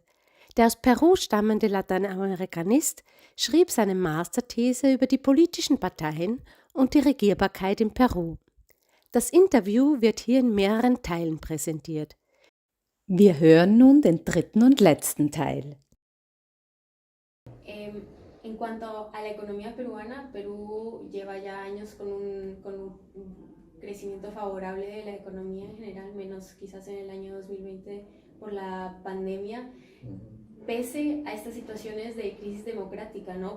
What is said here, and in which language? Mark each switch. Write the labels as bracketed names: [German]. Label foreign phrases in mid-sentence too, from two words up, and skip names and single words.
[German] Der aus Peru stammende Lateinamerikanist schrieb seine Masterthese über die politischen Parteien und die Regierbarkeit in Peru. Das Interview wird hier in mehreren Teilen präsentiert. Wir hören nun den dritten und letzten Teil. [Spanish] En cuanto a la economía peruana, Perú lleva ya años con un crecimiento favorable de la economía en general, menos quizás en el año 2020 por la pandemia, pese a estas situaciones de crisis democrática, ¿no?